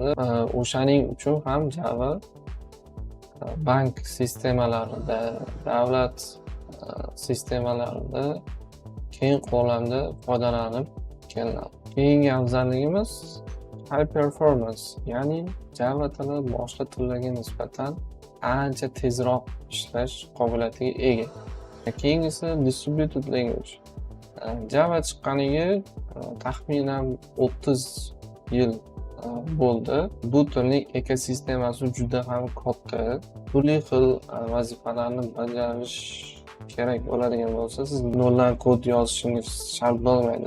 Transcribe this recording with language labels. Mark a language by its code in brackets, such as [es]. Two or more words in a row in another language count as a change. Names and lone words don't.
[uz] O'shaning uchun ham Java bank sistemalarida, davlat sistemalarida keng ko'lamda foydalanib kelinadi. Keyingi afzalligimiz [en] high performance, [uz] ya'ni Java tili boshqa tillarga nisbatan ancha tezroq ishlash qobiliyatiga ega. Keyingisi [en] distributed language. [uz] Java chiqqaniga taxminan 30 yil bo'ldi. Bu tilning ekosistemasi juda ham katta. Turli xil vazifalarni bajarish kerak bo'ladigan bo'lsa, siz noldan kod yozishingiz shart bo'lmaydi.